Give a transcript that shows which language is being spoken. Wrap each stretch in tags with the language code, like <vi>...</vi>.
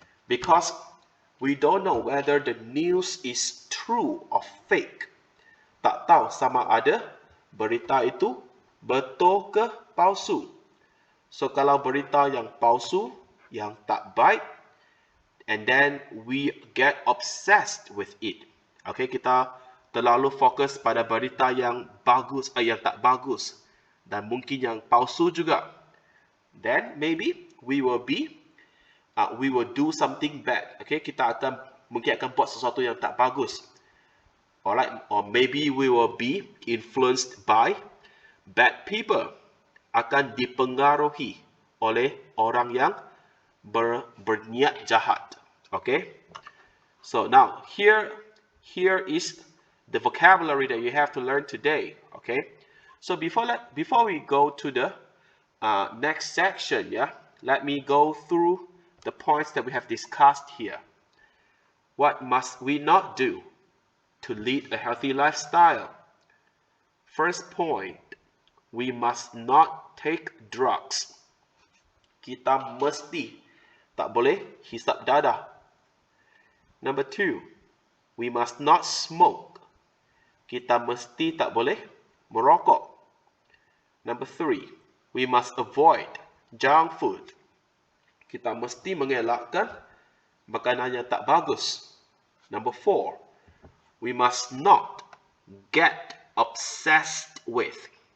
<en>Because we don't know whether the news is true or fake.</en> <ms>Tak tahu sama ada berita itu betul ke palsu.</ms> <en>So</en> <ms>kalau berita yang palsu, yang tak baik,</ms> <en>and then we get obsessed with it.</en> <ms>Okay, kita terlalu fokus pada berita yang bagus, yang tak bagus, dan mungkin yang palsu juga.</ms> <en>Then maybe we will do something bad.</en> <ms>Okay, kita mungkin akan buat sesuatu yang tak bagus.</ms> <en>Alright, or maybe we will be influenced by bad people.</en> <ms>Akan dipengaruhi oleh orang yang berniat jahat.</ms> <en>Okay, so now here is the vocabulary that you have to learn today. Okay, so before we go to the next section, let me go through the points that we have discussed here. What must we not do to lead a healthy lifestyle? First point, we must not take drugs.</en> <ms>Kita mesti tak boleh hisap dadah.</ms> <en>Number 2, we must not smoke.</en> <ms>Kita mesti tak boleh merokok.</ms> <en>Number 3, we must avoid junk food.</en> <ms>Kita mesti mengelakkan makanan yang tak bagus.</ms> <en>Number 4, we must not get obsessed with.</en>